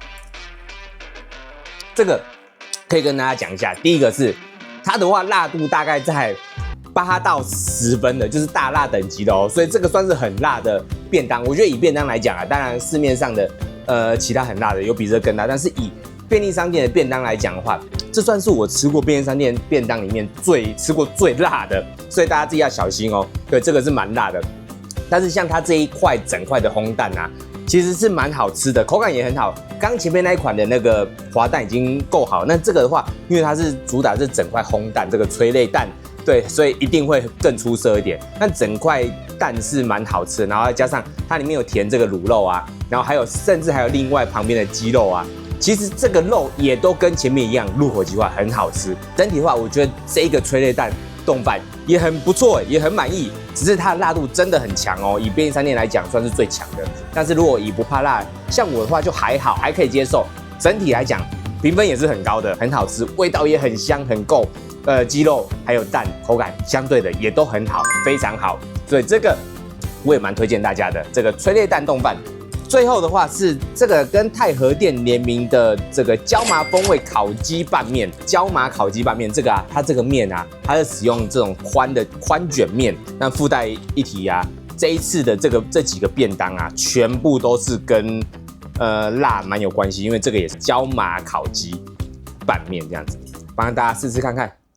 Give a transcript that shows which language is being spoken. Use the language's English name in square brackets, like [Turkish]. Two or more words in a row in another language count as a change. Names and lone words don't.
[Chinese] 這個可以跟大家講一下，第一個是它的話辣度大概在8到10分的，就是大辣等級的哦，所以這個算是很辣的便當。我覺得以便當來講啊，當然市面上的其他很辣的有比這更辣，但是以便利商店的便當來講的話，這算是我吃過便利商店便當裡面吃過最辣的，所以大家自己要小心哦。對，這個是蠻辣的。但是像它這一塊整塊的烘蛋啊，其實是蠻好吃的，口感也很好。剛前面那一款的那個滑蛋已經夠好，那這個的話，因為它是主打是整塊烘蛋，這個催淚蛋，對，所以一定會更出色一點。那整塊蛋是蠻好吃的，然後再加上它裡面有填這個滷肉啊，然後甚至還有另外旁邊的雞肉啊，其實這個肉也都跟前面一樣，入口即化，很好吃。整體的話，我覺得這個催淚蛋丼飯也很不錯，也很滿意。只是它的辣度真的很強哦，以便利商店來講算是最強的。但是如果以不怕辣，像我的話就還好，還可以接受。整體來講，評分也是很高的，很好吃，味道也很香，很夠。雞肉還有蛋口感相對的也都很好，非常好。所以這個我也蠻推薦大家的，這個催淚彈丼飯。最後的話是這個跟太和殿聯名的這個椒麻風味烤雞拌麵，椒麻烤雞拌麵這個啊，它這個麵啊，它是使用這種寬捲麵，那附帶一提啊，這一次的這幾個便當啊，全部都是跟辣蠻有關係，因為這個也是椒麻烤雞拌麵這樣子，幫大家試試看看。